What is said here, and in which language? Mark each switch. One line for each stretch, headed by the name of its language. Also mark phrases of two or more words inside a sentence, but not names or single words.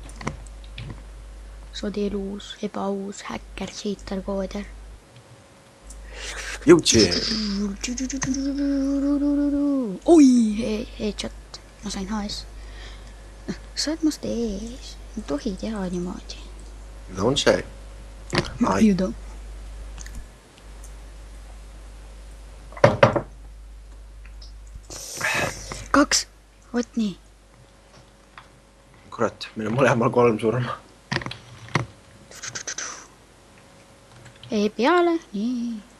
Estonian: Sodi eluus, ebaaus, häkker, cheater, kooder. Jõudsi. Oi, headshot. Ma sain HS. Sa oled must ees. Ei tohi teha niimoodi.
English: Don't say. You don't.
Estonian: Kaks. Vot nii. Kurat, meil on mõlemal 3 surma. Peale, nii.